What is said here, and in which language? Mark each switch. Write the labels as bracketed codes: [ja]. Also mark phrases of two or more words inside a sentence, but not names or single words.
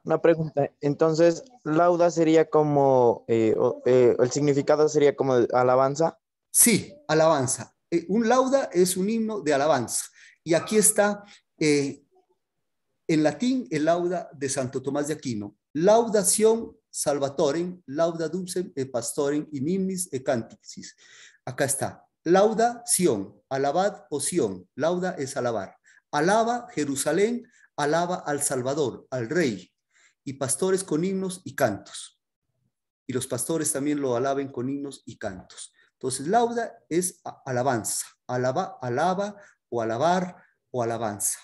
[es] una pregunta. Entonces, lauda sería como, el significado sería como alabanza. Sí, alabanza. Un lauda es un himno de alabanza. Y aquí está, en latín, el lauda de Santo Tomás de Aquino. [la] Laudación salvatorem, lauda dulcem et pastorem in hymnis et canticis. [es] Acá está. Laudación, alabad o Sión. Lauda es alabar. Alaba Jerusalén, alaba al Salvador, al Rey. Y pastores con himnos y cantos. Y los pastores también lo alaben con himnos y cantos. Entonces, lauda es alabanza. Alaba o alabar o alabanza.